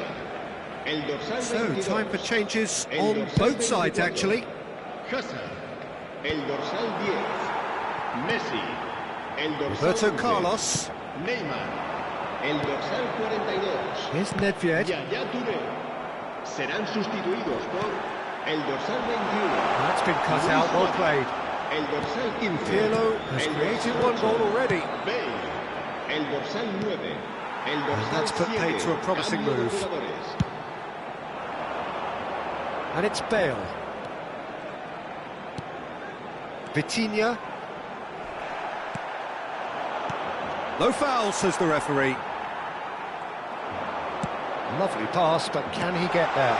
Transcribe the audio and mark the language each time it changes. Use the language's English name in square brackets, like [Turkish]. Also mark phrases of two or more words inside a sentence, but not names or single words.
[Spanish] El dorsal [English] So, 22. time for changes on both sides, actually. Hazard. [Spanish] El dorsal 10. Messi. El dorsal Roberto 11. Carlos. Neymar. El dorsal 42. [English] Here's Nedved. Yaya Toure. [Spanish] Serán sustituidos por el dorsal 21. [English] That's been cut Luis out, well Suárez. played. [Spanish] El dorsal 15. [English] Pirlo has [Spanish] El [English] created [Spanish] dorsal [English] one goal 8. already. [Spanish] Bale. El dorsal 9. El dorsal [English] that's put paid 7. to a promising [Spanish] Cambio de [English] move. [Spanish] jugadores. [English] And it's Bale. Vitinha. No foul, says the referee. Lovely pass, but can he get there?